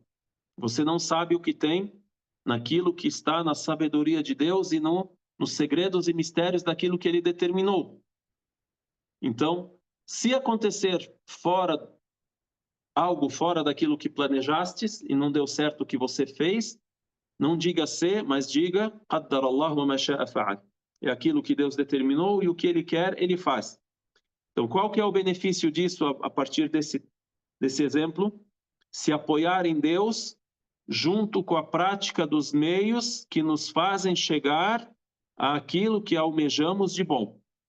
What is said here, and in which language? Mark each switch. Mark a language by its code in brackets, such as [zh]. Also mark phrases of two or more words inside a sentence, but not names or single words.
[pt] Você não sabe o que tem naquilo que está na sabedoria de Deus e nos segredos e mistérios daquilo que Ele determinou. Então, se acontecer algo fora daquilo que planejastes e não deu certo o que você fez, não diga se, mas diga [ar] قدر الله وما شاء فعل. [pt] É aquilo que Deus determinou e o que Ele quer, Ele faz. Então, qual que é o benefício disso a partir desse exemplo? Se apoiar em Deus junto com a prática dos meios que nos fazem chegar àquilo que almejamos de bom.